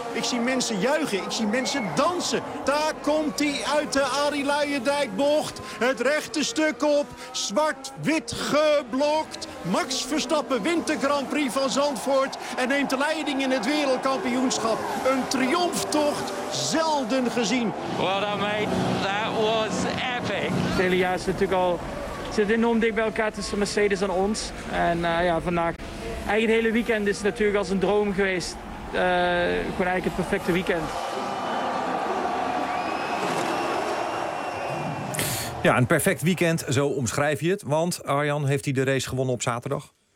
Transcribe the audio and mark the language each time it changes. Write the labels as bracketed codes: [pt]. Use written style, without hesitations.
[nl] Ik zie mensen juichen, ik zie mensen dansen. Daar komt hij uit de Arie Luijendijk-bocht. Het rechte stuk op, zwart-wit geblokt. Max Verstappen wint de Grand Prix van Zandvoort en neemt de leiding in het wereldkampioenschap. Een triomftocht, zelden gezien. [en] Well, that mate, that was epic. [nl] Het hele jaar is natuurlijk al, zit enorm dicht bij elkaar tussen Mercedes en ons. En vandaag, eigenlijk het hele weekend is natuurlijk als een droom geweest. Gewoon eigenlijk het perfecte weekend. Ja, een perfect weekend, zo omschrijf je het. Want Arjan, heeft hij de race gewonnen op zaterdag?